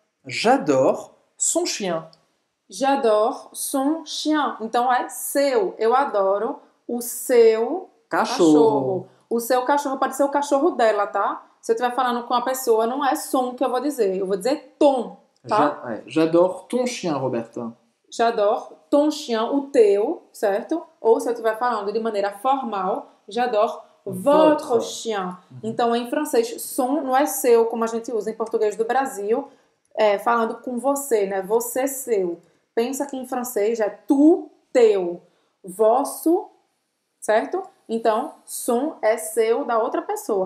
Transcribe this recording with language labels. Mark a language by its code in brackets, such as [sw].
[fr] J'adore son chien. j'adore son chien. [pt] Então, é seu. Eu adoro o seu cachorro. O seu cachorro pode ser o cachorro dela, tá? Se eu estiver falando com a pessoa, não é som que eu vou dizer. Eu vou dizer tom, tá? [fr] J'adore ton chien, Roberta. J'adore ton chien, [pt] o teu, certo? Ou se eu estiver falando de maneira formal, [fr] j'adore votre chien. [pt] Então, em francês, son não é seu, como a gente usa em português do Brasil, falando com você, né? Você seu. Pensa que em francês é tu, teu. Vosso, certo? Então, son é seu da outra pessoa,